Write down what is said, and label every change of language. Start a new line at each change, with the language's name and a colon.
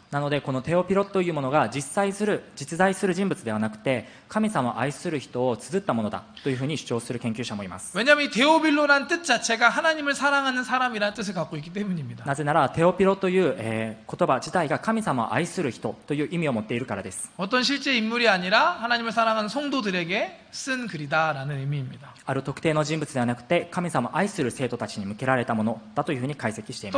Japanese: なのでこのテオピロというものが実在する人物ではなくて神様を愛する人を綴ったものだというふうに主張する研究者もいます。
Korean: 왜냐하면 이 데오빌로라는 뜻 자체가 하나님을 사랑하는 사람이라는 뜻을 갖고 있기 때문입니다.
Japanese: なぜならテオピロという、言葉自体が神様を愛する人という意味を持っているからです。
Korean: 어떤 실제 인물이 아니라 하나님을 사랑하는 성도들에게 쓴 글이다라는 의미입니다.
Japanese: ある特定の人物ではなくて神様を愛する生徒たちに向けられたものだというふうに解析していま